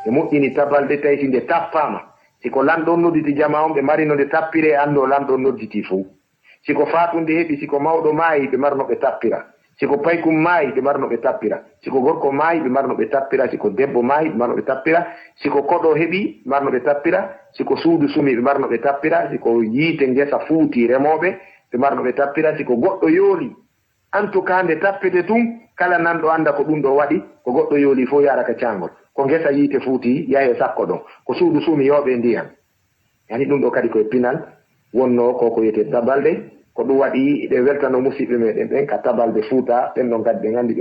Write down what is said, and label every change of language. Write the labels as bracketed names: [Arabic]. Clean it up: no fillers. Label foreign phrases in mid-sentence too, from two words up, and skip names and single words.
[Fula] e moƴƴini tabalde tawi si nde tappama siko lanɗon nodditi jama on ɓe mari no nde tappire anndo lanɗon nodditi fou siko fatunde heɓi siko mawɗo maayi ɓe marno ɓe tappira siko paykum maayi ɓe marno ɓe tappira siko gorko maayi ɓe marno ɓe tappira siko debbo maayi ɓe marno ɓe tappira siko koɗo heɓi marno ɓe tappira siko suudu sumi ɓe marno ɓe tappira siko yiite ngesa fuuti remoɓe ɓe marno ɓe tappira siko goɗɗo yooli [French] en tout cas [Fula] nde tappete tun kala nanɗo anda ko ɗum ɗo waɗi ko goɗɗo yooli fof yaraka cangol ko ngesa yiite fuuti yahe sakko ɗon ko suudu sumi yooɓe ndiyam yani ɗum ɗo kadi koye pinal wonno koko wiyete tabalde ko ɗum waɗi ɗe weltano musidɓe meɗen ɓen ka tabalde fuuta ɓen ɗon kadi ɓe gandi ɓe